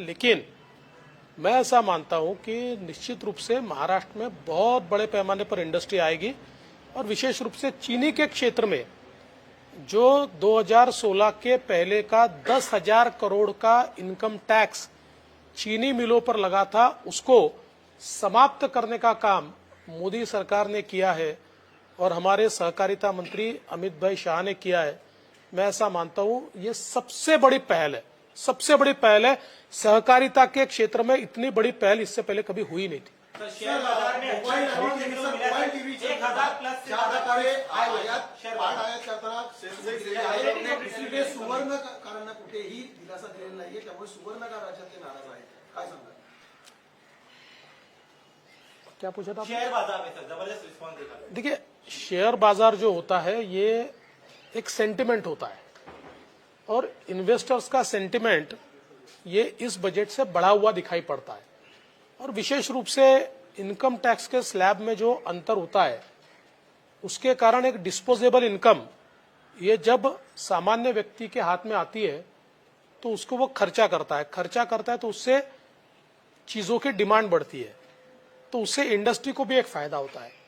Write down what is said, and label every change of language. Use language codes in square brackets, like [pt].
[hi] लेकिन मैं ऐसा मानता हूं कि निश्चित रूप से महाराष्ट्र में बहुत बड़े पैमाने पर इंडस्ट्री आएगी, और विशेष रूप से चीनी के क्षेत्र में जो 2016 के पहले का 10,000 करोड़ का इनकम टैक्स चीनी मिलों पर लगा था, उसको समाप्त करने का काम मोदी सरकार ने किया है और हमारे सहकारिता मंत्री अमित भाई शाह ने किया है। मैं ऐसा मानता हूं ये सबसे बड़ी पहल है, सबसे बड़ी पहल है। सहकारिता के क्षेत्र में इतनी बड़ी पहल इससे पहले कभी हुई नहीं थी। सर शेयर बाजार में अच्छा देखने को मिला है। 1000 प्लस से ज्यादा कार्य शेअर [mr] इसलिए सुवर्ण कारांना कुठेही दिलासा दिलेला नाहीये, त्यामुळे सुवर्णकार राज्यातले नाराज आहेत. काय सांगा? [hi] क्या पूछा था आपने? शेयर बाजार में सर जबरदस्त रिस्पॉन्स देखा। देखिए, शेयर बाजार जो होता है ये एक सेंटिमेंट होता है और इन्वेस्टर्स का सेंटिमेंट ये इस बजट से बढ़ा हुआ दिखाई पड़ता है। और विशेष रूप से इनकम टैक्स के स्लैब में जो अंतर होता है उसके कारण एक डिस्पोजेबल इनकम ये जब सामान्य व्यक्ति के हाथ में आती है तो उसको वो खर्चा करता है तो उससे चीजों की डिमांड बढ़ती है, तो उससे इंडस्ट्री को भी एक फायदा होता है।